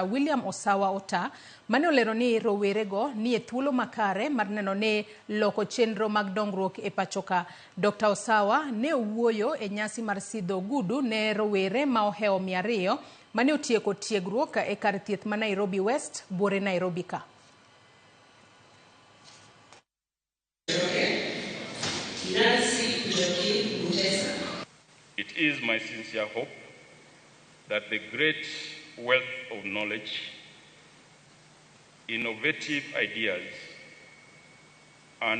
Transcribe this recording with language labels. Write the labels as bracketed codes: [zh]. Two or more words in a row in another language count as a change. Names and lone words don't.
[luo] William Osawa Ota mane olero ni rowerego ni e thuolo makare mar neno ne loko chenro mag dongruok e pachoka. Dr. Osawa ne owuoyo e nyasi mar sidho gudu ne rowere ma oheo 200 mane otieko tiegruok e kar thieth ma Nairobi West, buore Nairobi ka. [en] It is my sincere hope that the great wealth of knowledge, innovative ideas, and